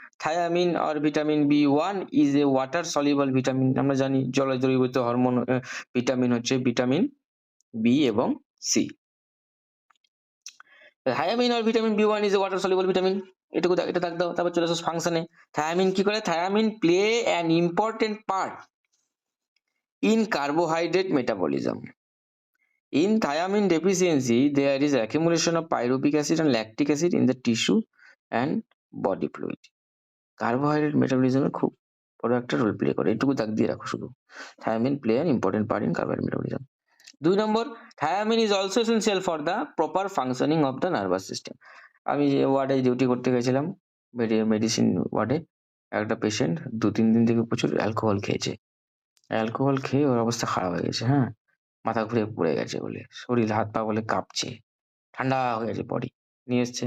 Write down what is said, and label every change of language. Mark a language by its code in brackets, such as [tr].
[en] thiamine আর vitamin B one is a water soluble vitamin, [bn] আমরা জানি জলে দ্রবীভূত হরমোন ভিটামিন হচ্ছে ভিটামিন বি এবং C. [en] thiamine আর vitamin B one is a water soluble vitamin, [bn] এটুকু এটা দাগ দাও। তারপর চলে আসো ফাংশনে, থায়ামিন কি করে, [en] Thiamine play an important part in carbohydrate metabolism. In thiamine deficiency, there is accumulation of pyruvic acid and lactic acid in the tissue and body fluid. [bn] Carbohydrate মেটাবলিজমে খুব বড় একটা রোল প্লে করে, এটুকু দাগ দিয়ে রাখো শুধু, [en] Thiamine play an important part in carbohydrate metabolism. 2 নম্বর, thiamine is also essential for the proper functioning of the nervous system. [bn] আমি যে ওয়ার্ডে ডিউটি করতে গেছিলাম, মেডিসিন ওয়ার্ডে, একটা পেশেন্ট 2-3 দিন থেকে প্রচুর অ্যালকোহল খেয়েছে, অ্যালকোহল খেয়ে ওর অবস্থা খারাপ হয়ে গেছে, হ্যাঁ, মাথা ঘুরে পড়ে গেছে বলে, শরীর হাত পা বলে কাঁপছে, ঠান্ডা হয়ে গেছে বডি, নিয়ে এসছে।